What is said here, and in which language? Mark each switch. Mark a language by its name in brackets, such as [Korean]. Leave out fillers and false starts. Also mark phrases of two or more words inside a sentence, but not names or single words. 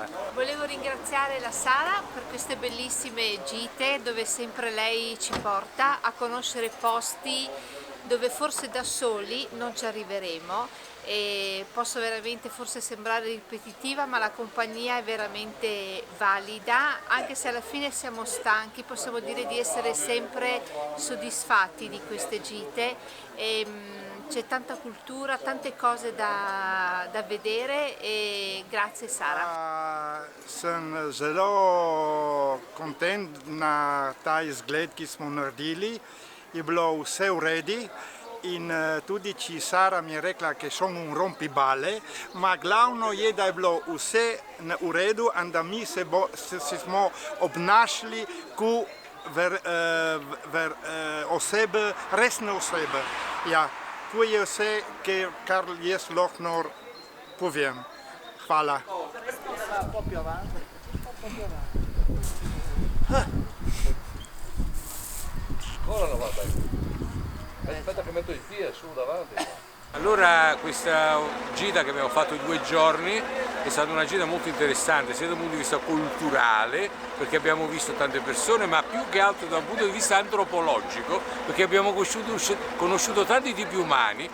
[Italian] Volevo ringraziare la Sara per queste bellissime gite dove sempre lei ci porta a conoscere posti dove forse da soli non ci arriveremo, e posso veramente forse sembrare ripetitiva, ma la compagnia è veramente valida, anche se alla fine siamo stanchi, possiamo dire di essere sempre soddisfatti di queste gite. C'è tanta cultura, tante cose da vedere, e grazie Sara. [Slovenian] Sem zelo content na ta izgled, ki smo naredili. Je bilo vse v redu in tudi če Sara mi je rekla, da so [Italian] un rompibale, [Slovenian] ma glavno je, da je bilo vse v redu in da mi se smo obnašali kot osebe, resne osebe. Ja, to je vse, kar jaz lahko povem. Hvala. [Italian] Aspetta che metto il piede su davanti. Allora, questa gita che abbiamo fatto in 2 giorni è stata una gita molto interessante sia dal punto di vista culturale, perché abbiamo visto tante persone, ma più che altro dal punto di vista antropologico, perché abbiamo conosciuto tanti tipi umani.